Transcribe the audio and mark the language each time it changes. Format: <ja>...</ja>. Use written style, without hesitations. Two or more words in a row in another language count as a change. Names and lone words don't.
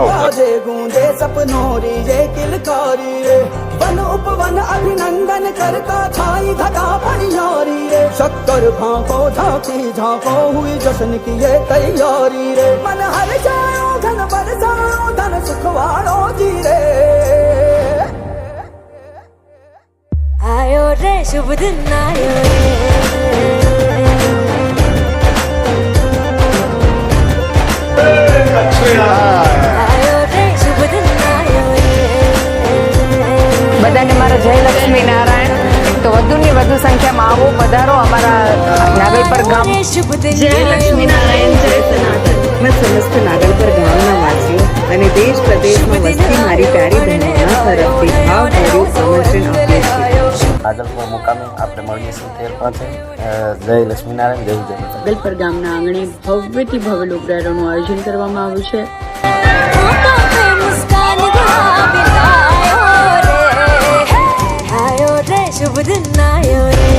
<raj>बाजे गूंजे सपनों री ये किलकारी रे, वन उपवन अभिनंदन करता छाई घटा परियारी रे। शक्कर भांको झांकी झांको हुई जश्न की ये तैयारी रे। मन हर जाओ धन बरसाओ धन सुखवाड़ो जी रे। आयो रे शुभ दिन आयो रे।</raj> <gu>બધાને મારા જય લક્ષ્મી નારાયણ. તો વધુની વધુ સંખ્યામાં આવો, પધારો અમારા નાગલપર ગામ. જય લક્ષ્મી નારાયણ, જય સનાતન. મેં સમસ્ત નાગલપર ગામના વાસીઓ અને દેશ પ્રદેશમાં વસતી મારી પ્યારી બહેનોના તરફથી ભાવભર્યું આમંત્રણ આપીએ છીએ. નાગલપર મુકામે આપણે મળીશું 13 જય લક્ષ્મીનારાયણ, જય જય. નાગલપર ગામના આંગણે ભવ્યથી ભવ્ય લોકડાયરાનું આયોજન કરવામાં આવ્યું છે.</gu> <raj>शुभ दिन आयो रे।</raj>